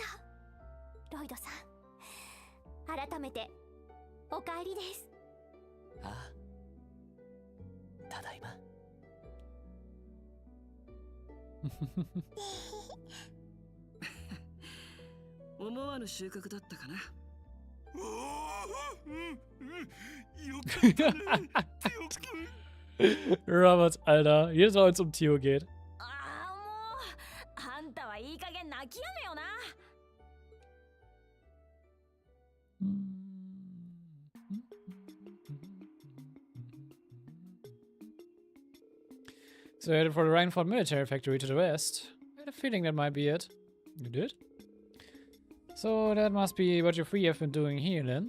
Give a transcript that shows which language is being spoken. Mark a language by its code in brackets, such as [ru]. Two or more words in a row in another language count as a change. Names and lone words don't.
[ja] ロイドさん、改めてお帰りです。ああ、ただいま。思わぬ収穫だったかな。 [de] Roberts, Alter. Jedes Mal, wenn es um Theo geht. [ja] ああ、もうあんたはいい加減泣きやめよな。 [en] So headed for the Rheinford military factory to the west. I had a feeling that might be it. You did? So that must be what you three have been doing here then.